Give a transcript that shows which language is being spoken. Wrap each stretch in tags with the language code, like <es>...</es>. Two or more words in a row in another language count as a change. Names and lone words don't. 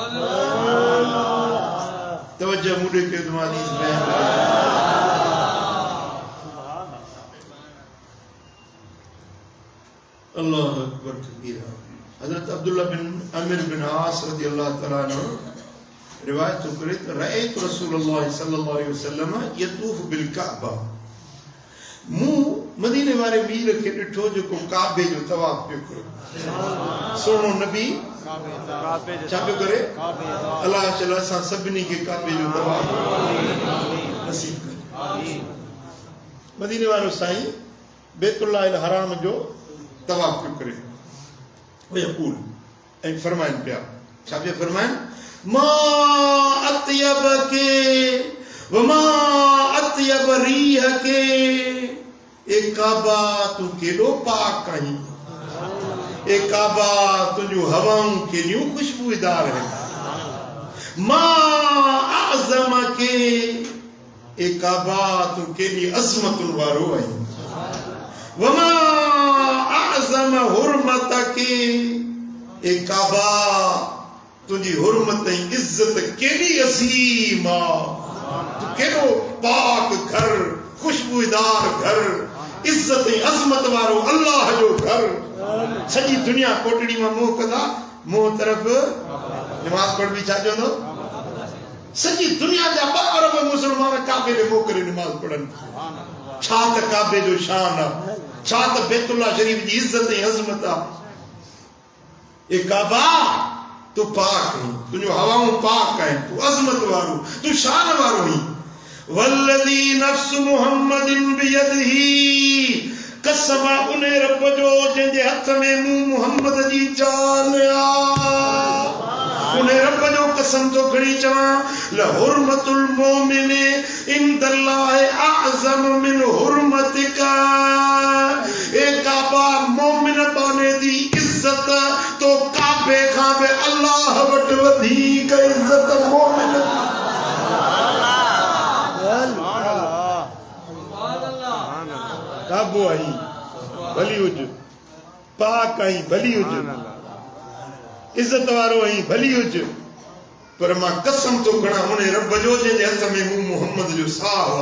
<sd>तवज्जो मूं ॾे कयो त मां हदीस बयान कयां।</sd> <ar>الله أكبر كبيرا.</ar> <sd>हज़रत अब्दुल्लाह बिन अमीर बिन आस</sd> <ar>رضي الله تعالى عنه</ar> <sd>रिवायत करे त</sd> <ar>رأيت رسول الله صلى الله عليه وسلم يطوف بالكعبة.</ar> <sd>मूं मदीने वारे मीर खे ॾिठो जेको काबे जो तवाफ पियो करे। सोनो नबी छा पियो करे? अल्लाह ताला असां सभिनी खे काबे जो तवाफ नसीब करे। मदीने वारो साईं बैतुल्लाह अल हराम जो तवाफ पियो करे। वयक़ूल ऐं फरमाइनि पिया, छा पिया फरमाइनि?</sd> <ar>ما أطيبك وما أطيب ريحك.</ar> <sd>ए काबा तू केॾो पाक आहीं। ए काबा तुंहिंजूं हवाऊं केॾियूं खुशबूदार आहिनि।</sd> <ar>ما أعظمك.</ar> <sd>ए काबा तू केॾी अज़मतुनि वारो आहीं।</sd> <ar>وما أعظم حرمتك.</ar> <sd>ए काबा तुंहिंजी हुरमत ऐं इज़्ज़त केॾी अज़ीम आहे। तू केॾो पाक घर, खुशबूदार घर, इज़्ज़त ऐं अज़मत वारो अल्लाह जो घर। सॼी दुनिया कोटड़ी मां मुंहुं कंदा, मुंहुं तरफ़ नमाज़ पढ़बी छा चवंदो? सॼी दुनिया जा 2 अरब मुस्लमान काबे ॾे मुंहुं करे नमाज़ पढ़नि। छा त काबे जो शान आहे, छा त बैतुल्लाह शरीफ जी इज़्ज़त ऐं अज़मत आहे। ए काबा तू पाक आहीं, तुंहिंजूं हवाऊं पाक आहिनि, तू अज़मत वारो, तू शान वारो आहीं।</sd> <ar>والذي نفس محمد بيده.</ar> <sd>कसम उन रब जो जंहिंजे हथ में मूं मुहम्मद जी जान आहे। उन रब जो कसम तो खणी चवां</sd> <ar>لحرمة المؤمن عند الله أعظم من حرمتك.</ar> <sd>ए काबा मोमिन बाने दी इज्जत तो काबे खां बि अल्लाह वटि वधीक इज्जत मोमिन। काबो आई भली हुज, पाक आई भली हुज, इज्जत वारो आई भली हुज, पर मां कसम तो खणा उन रब जो जंहिंजे हथ में मूं मुहम्मद जो साह आहे।</sd>